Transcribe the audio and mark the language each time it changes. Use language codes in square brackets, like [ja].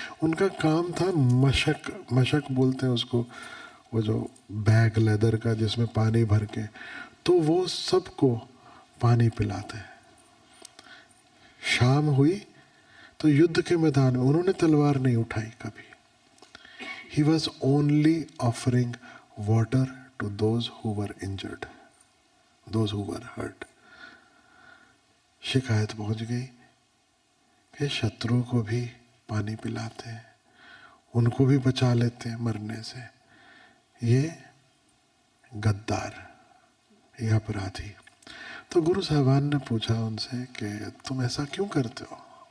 [hi] उनका काम था मशक, मशक बोलते हैं उसको, वो जो बैग लेदर का जिसमें पानी भर के, तो वो सबको पानी पिलाते। शाम हुई तो युद्ध के मैदान में उन्होंने तलवार नहीं उठाई कभी। [en] He was only offering water to those who were injured, those who were hurt. [hi] शिकायत पहुंच गई कि शत्रुओं को भी पानी पिलाते हैं, उनको भी बचा लेते हैं मरने से। ये गद्दार, ये अपराधी। तो गुरु साहिबान ने पूछा उनसे कि तुम ऐसा क्यों करते हो?